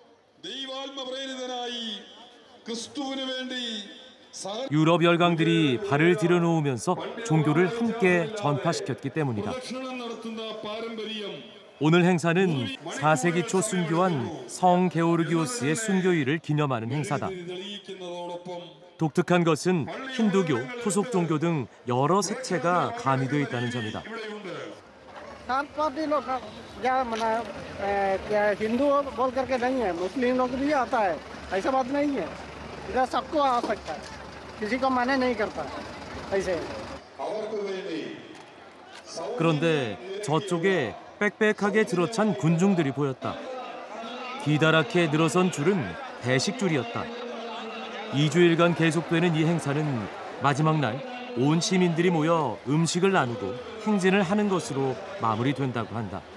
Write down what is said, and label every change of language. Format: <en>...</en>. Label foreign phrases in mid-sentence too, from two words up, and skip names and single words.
<ko>유럽 열강들이 발을 들여놓으면서 종교를 함께 전파시켰기 때문이다. 오늘 행사는 4세기 초 순교한 성 게오르기오스의 순교일을 기념하는 행사다. 독특한 것은 힌두교, 토속 종교 등 여러 색채가 가미되어 있다는 점이다.</ko> <hi>हिंदू बोल करके नहीं है, मुस्लिम लोग भी आता है, ऐसा बात नहीं है। इधर सबको आ सकता है, किसी को मना नहीं करता ऐसे।</hi> <ko>그런데 저쪽에 빽빽하게 들어찬 군중들이 보였다. 기다랗게 늘어선 줄은 배식줄이었다. 2주일간 계속되는 이 행사는 마지막 날 온 시민들이 모여 음식을 나누고 행진을 하는 것으로 마무리된다고 한다.</ko>